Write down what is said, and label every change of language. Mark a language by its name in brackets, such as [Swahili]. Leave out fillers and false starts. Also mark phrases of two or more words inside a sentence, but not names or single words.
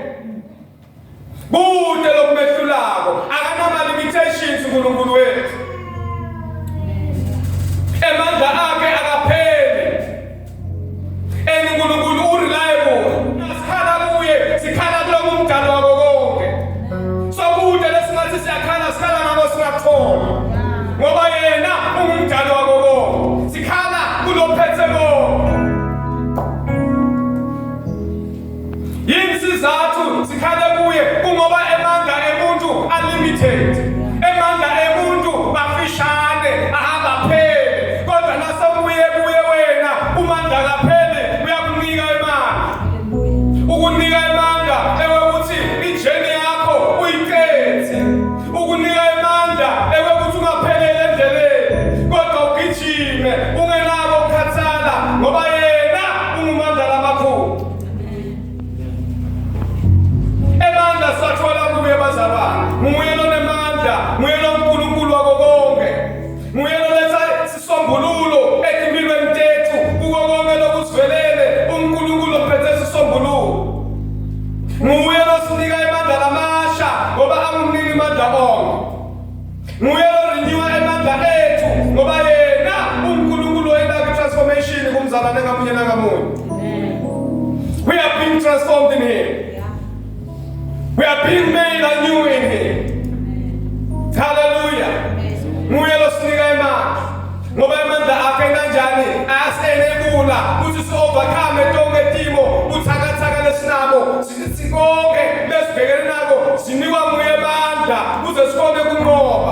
[Swati] Kude lokumehlulako akanama limitations uNkulunkulu wethu. Emandla akhe akapheli. uNkulunkulu ureliable. Sikhala kuye, sikhala kulo mdali wako konke. So kude lesingathi siyakhala sikhala ngako singakuthola. Ngoba yena ungumdali wako konke. Sikhala kulophethe konke. Yini isizathu sikhale kuye kungoba emandla emuntu unlimited. Emandla emuntu bafishane ahamba phele. Kodwa nasobuye kuye wena umandla kaphele uyakunika imandla. Ukunika imandla ukuthi ijeni yakho uyiqede. Ukunika imandla ukuthi ungaphelele endleleni. Kodwa ugijime ungenako ukukhathala ngoba yena ungumandla lamakhulu. Emandla sathola kuye bazalwane. Nguye lonemandla, nguye loNkulunkulu wako konke. Nguye loletha isisombululo empilweni tethu kuko konke lokusivelele uNkulunkulu ophethe isisombululo. Nguye losinika imandla lamasha ngoba angumniki imandla onke. Nguye lorenewa emandla ethu ngoba yena uNkulunkulu oyena transformation kumzalwane ngamunye nangamunye. [English] We are being transformed in him. We are being made anew in him. Hallelujah. [Swati] Nguye losinika imandla ngoba imandla akhe kanjani asenebula ukuthi si-overcome tonke timo buthakathaka lesinabo sikonke lesibhekene nako sinikwa nguye amandla kuze sikhone kunqoba.